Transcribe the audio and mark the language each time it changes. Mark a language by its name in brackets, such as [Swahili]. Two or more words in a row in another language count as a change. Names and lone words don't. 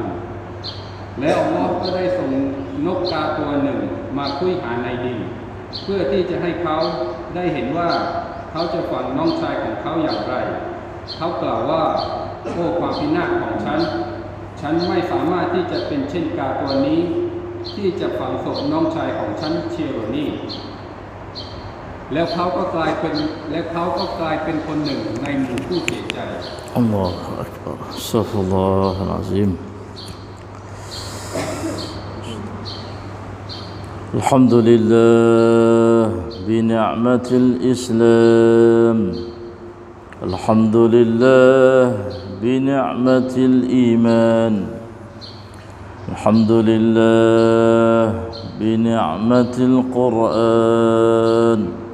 [Thai] นและอัลลอฮ์ก็ได้ส่งนกกาตัวหนึ่งมาคุยหาในดินเพื่อที่จะให้เขาได้เห็นว่าเขาจะฝังน้องชายของเขาอย่างไรเขากล่าวว่าโอ้ความพินาศของฉันไม่สามารถที่จะเป็นเช่นกาตัวนี้ที่จะฝังศพน้องชายของฉันเชียวนี่แล้วเขาก็กลายเป็นคนหนึ่งในหมู่ผู้เสียใจ [Arabic] الله أكبر أستغفر الله العظيم الحمد لله بنعمة الإسلام الحمد لله بنعمة الإيمان الحمد لله بنعمة القرآن